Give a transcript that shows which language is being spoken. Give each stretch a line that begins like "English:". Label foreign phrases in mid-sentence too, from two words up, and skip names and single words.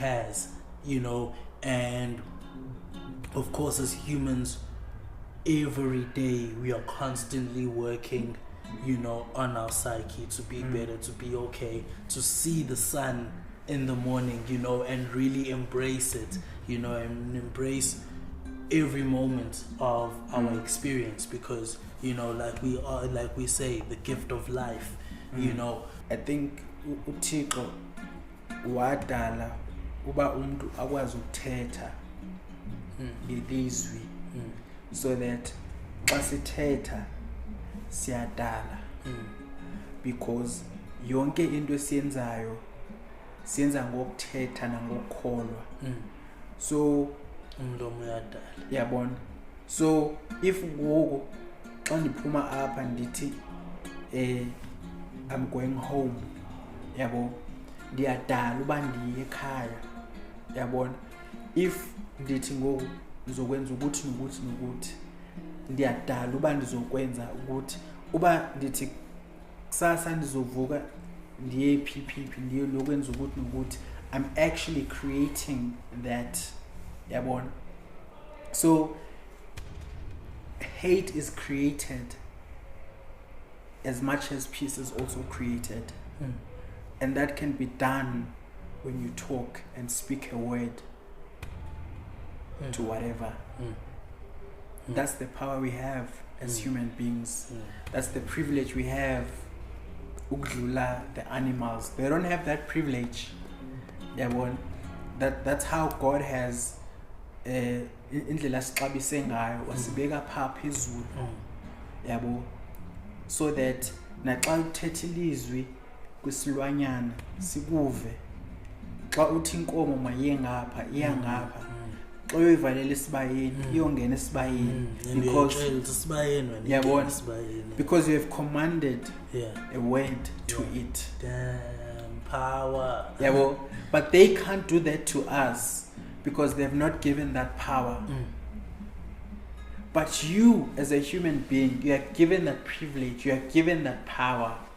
English: has, and of course as humans, every day we are constantly working, on our psyche to be better, to be okay, to see the sun in the morning, and really embrace it, and embrace every moment of our experience, because like we say, the gift of life.
Xhosa: I think uThixo wadala uba umuntu akwazi ukuthetha ngelizwi,
English: so that
Xhosa: xa sithetha siyadala, because yonke into esiyenzayo siyenza ngokuthetha nangokukholwa. So umlomo uyadala, yabona.
English: So if
Xhosa: ngoku xa ndiphuma apha ndithi
English: I'm going home,
Xhosa: yabo, ndiyadala uba ndiye ekhaya, yabona. If ndithi ngoku ngizokwenza ukuthi nokuthi nokuthi, ndiyadala uba ndizokwenza ukuthi, uba ndithi kusasa ndizovuka ndiye phi ndiye lokwenza ukuthi nokuthi,
English: I'm actually creating that, yabona. So hate is created as much as peace is also created. And that can be done when you talk and speak a word to whatever. That's the power we have as human beings. That's the privilege we have. Ukudlula the animals. They don't have that privilege. That's how God has
Xhosa: indlela sixabise ngayo wasibeka pha phezulu. Yabo.
English: So that
Xhosa: naxa uthetha ilizwi kwisilwanyana sikuve. Xa uthi inkomo maye ngapha iya ngapha. Xa uyivalela esibayeni iyongena esibayeni
English: because you have commanded a word to it. Damn power. But they can't do that to us because they have not given that power. But you as a human being, you are given that privilege, you are given that power.